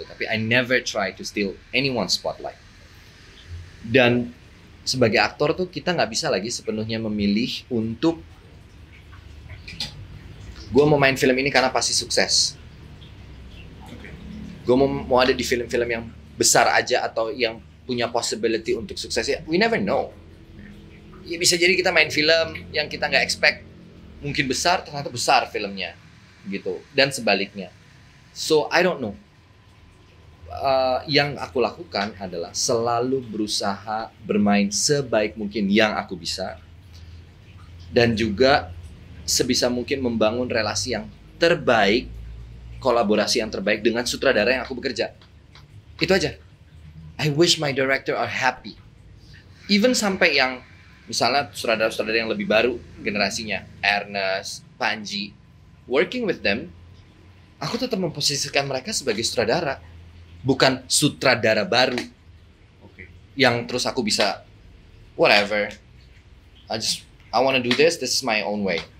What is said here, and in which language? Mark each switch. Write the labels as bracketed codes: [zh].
[en] Tapi I never try to steal anyone's spotlight. [id] Dan sebagai aktor tuh kita nggak bisa lagi sepenuhnya memilih untuk gue mau main film ini karena pasti sukses. Gue mau ada di film-film yang besar aja atau yang punya possibility untuk sukses ya. [en] We never know. [id] Ya bisa jadi kita main film yang kita nggak expect mungkin besar, ternyata besar filmnya gitu, dan sebaliknya. [en] So I don't know. [id] Yang aku lakukan adalah selalu berusaha bermain sebaik mungkin yang aku bisa, dan juga sebisa mungkin membangun relasi yang terbaik, kolaborasi yang terbaik dengan sutradara yang aku bekerja. Itu aja. [en] I wish my director are happy. [id] Even sampai yang misalnya sutradara-sutradara yang lebih baru generasinya, Ernest, Panji, [en] working with them, [id] aku tetap memposisikan mereka sebagai sutradara, bukan sutradara baru. Yang terus aku bisa whatever. [en] I wanna do this is my own way.